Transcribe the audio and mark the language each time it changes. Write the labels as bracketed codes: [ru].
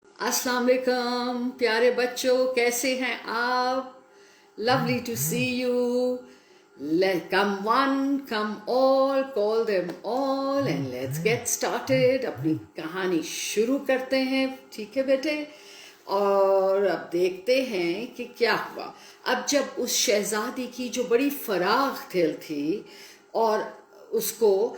[ur] السلام علیکم پیارے بچوں، کیسے ہیں آپ؟ [en] lovely to see you. Come one, come all, call them all and let's get started. [ur] اپنی کہانی شروع کرتے ہیں، ٹھیک ہے بیٹے؟ اور اب دیکھتے ہیں کہ کیا ہوا۔ اب جب اس شہزادی کی جو بڑی فراخ دل تھی اور اس کو